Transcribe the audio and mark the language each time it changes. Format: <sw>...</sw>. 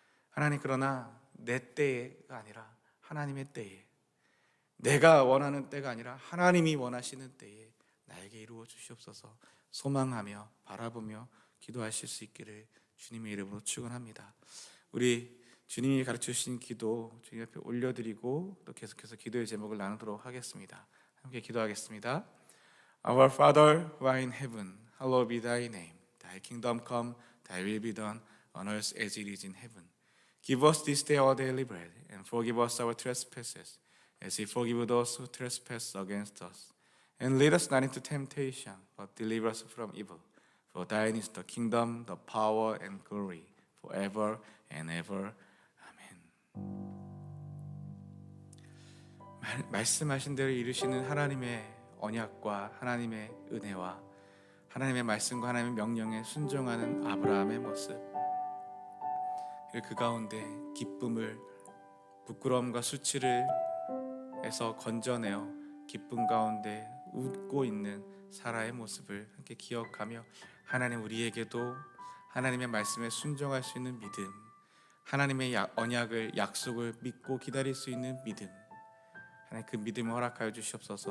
<ko>하나님, 그러나 내 때가 아니라 하나님의 때에, 내가 원하는 때가 아니라 하나님이 원하시는 때에 나에게 이루어 주시옵소서 소망하며 바라보며 기도하실 수 있기를 주님의 이름으로 축원합니다. 우리 주님이 가르쳐 주신 기도 주님 앞에 올려드리고 또 계속해서 기도의 제목을 나누도록 하겠습니다. 함께 기도하겠습니다.</ko> <en>Our Father who art in heaven, hallowed be thy name. Thy kingdom come, thy will be done on earth as it is in heaven. Give us this day our daily bread, and forgive us our trespasses, as we forgive those who trespass against us. And lead us not into temptation, but deliver us from evil. For thine is the kingdom, the power, and glory, forever and ever.</en> <ko>아멘. 말씀하신 대로 이루시는 하나님의 언약과 하나님의 은혜와 하나님의 말씀과 하나님의 명령에 순종하는 아브라함의 모습, 그 가운데 기쁨을, 부끄러움과 수치를 에서 건져내어 기쁨 가운데 웃고 있는 사라의 모습을 함께 기억하며, 하나님 우리에게도 하나님의 말씀에 순종할 수 있는 믿음, 하나님의 언약을, 약속을 믿고 기다릴 수 있는 믿음, 하나님 그 믿음을 허락하여 주시옵소서.</ko>